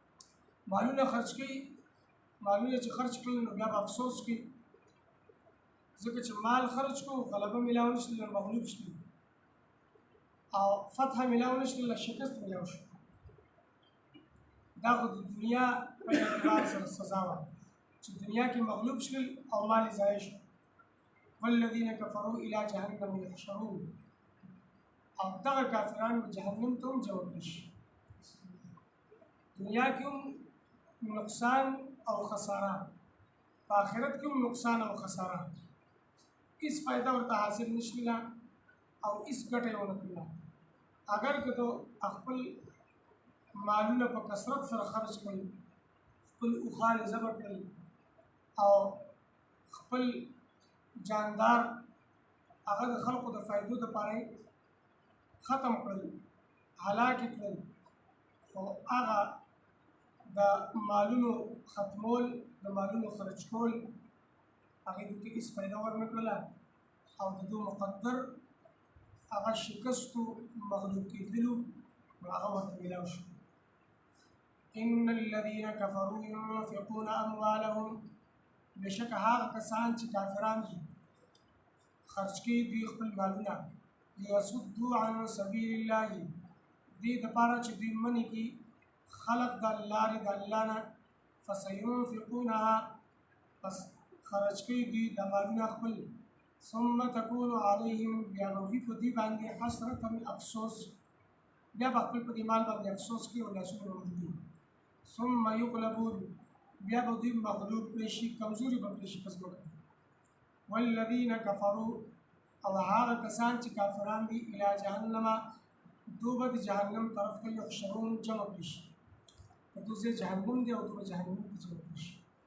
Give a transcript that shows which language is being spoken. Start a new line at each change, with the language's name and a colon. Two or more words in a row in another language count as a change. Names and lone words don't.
Pashto: مالونه خرج کوي مالونه چې خرج کړل نو بیا به افسوس کوي ځکه چې مال خرج کو غلبه ملاو نشول مغلوب شول او فتح ملاو نشول شکست ملاو شو دا خو د دنیا په اعتبار سره سزا وه چې دنیا کې مغلوب شول او مال ضایع شو
Arabic: والذین کفروا الی جهنم یحشرون
Pashto: او دغه کافران به جهنم ته هم جوړ شي دنیا کې هم نقصان او خساره په آخرت کې هم نقصان او خساره هیڅ فائدہ ورته حاصل نشوله او هیڅ ګټه یې ونه کړله اگر که تو خپل مالونه په کثرت سره خرج کړي خپل اوښان ذبح کړي او خپل جاندار هغه د خلقو د فائدو دپاره ختم کړل هلاک کړل خو هغه د مالونو ختمول د مالونو خرج کول هغې دې هېڅ فایده ورنه کړله او د دوی مقدر هغه شکستو مغلوب کېدلو نو هغه ورته میلاو شو
Arabic: ان الذين كفروا ينفقون اموالهم
Pashto: بشک هغه کسان چې کافران دي خرج کوي دوی خپل مالونه
Arabic: ليصدوا عن سبيل الله
Pashto: دې دپاره چې دوی منې کړي خلق د لارې د الله نه فسينفقونها پس خرج کوي دوی د مالونه خپل
Arabic: ثم تكون عليهم
Pashto: بیا به وي په دوی باندې حسرة افسوس بیا به خپل په دې مال باندې افسوس کوي او لاسونه ومږدي
Arabic: ثم يغلبون
Pashto: بیا به دوی مغلوب کړی شي کمزوري به کړی شي په ځمکه
Arabic: والذین کفروا
Pashto: او هغه کسان چې کافران دي
Arabic: الی جهنم
Pashto: دوی به د جهنم طرف ته یحشرون جمع کړي شي په دوی جهنم دی او دوی به جهنم ته جمع کړي شي